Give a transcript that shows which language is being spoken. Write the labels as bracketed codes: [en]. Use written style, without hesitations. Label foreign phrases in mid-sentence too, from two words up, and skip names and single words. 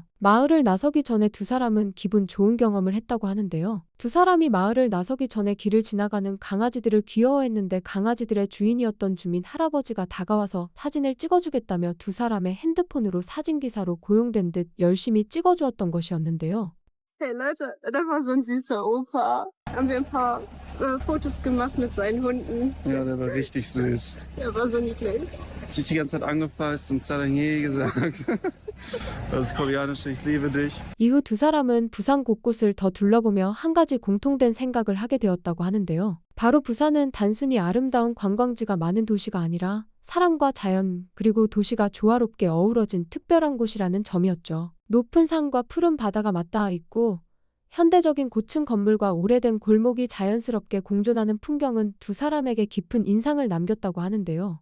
[ko] 마을을 나서기 전에 두 사람은 기분 좋은 경험을 했다고 하는데요. 두 사람이 마을을 나서기 전에 길을 지나가는 강아지들을 귀여워했는데 강아지들의 주인이었던 주민 할아버지가 다가와서 사진을 찍어주겠다며 두 사람의 핸드폰으로 사진기사로 고용된 듯 열심히 찍어주었던 것이었는데요. [de] Hey Leute, da war so ein süßer Opa. Haben wir ein paar Fotos gemacht mit seinen Hunden. Ja, der war richtig süß. Der war so niedlich. Hat sich die ganze Zeit angefasst und Sarangi gesagt. Das ist koreanische Ich liebe dich. [ko] 이후 두 사람은 부산 곳곳을 더 둘러보며 한 가지 공통된 생각을 하게 되었다고 하는데요. 바로 부산은 단순히 아름다운 관광지가 많은 도시가 아니라 사람과 자연 그리고 도시가 조화롭게 어우러진 특별한 곳이라는 점이었죠. 높은 산과 푸른 바다가 맞닿아 있고 현대적인 고층 건물과 오래된 골목이 자연스럽게 공존하는 풍경은 두 사람에게 깊은 인상을 남겼다고 하는데요.